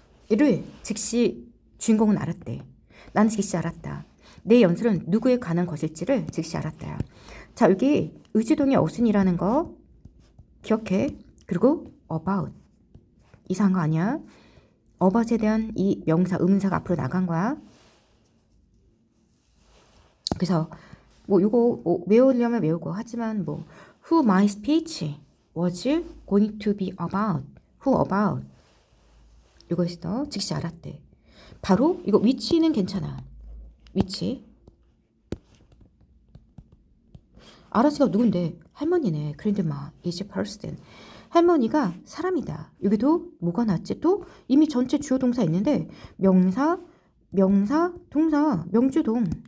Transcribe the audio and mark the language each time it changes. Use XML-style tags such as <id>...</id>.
<ko>를 즉시 주인공은 알았대. 난 즉시 알았다. 내 연설은 누구에 관한 것일지를 즉시 알았다. 자, 여기 의지동의 어순이라는 거 기억해. 그리고 about. 이상한 거 아니야? about에 대한 이 명사, 의문사가 앞으로 나간 거야. 그래서 뭐 이거 외우려면 외우고 하지만 뭐</ko> <en>who my speech was going to be about. who about.</en> <ko>이거 있어. 즉시 알았대. 바로 이거 which는 괜찮아.</ko> <en>which.</en> <ko>알았으니까 누군데? 할머니네.</ko> <en>grandma is a person.</en> <ko>할머니가 사람이다. 여기도 뭐가 나왔지? 또 이미 전체 주어 동사 있는데 명사, 동사, 명주동.</ko>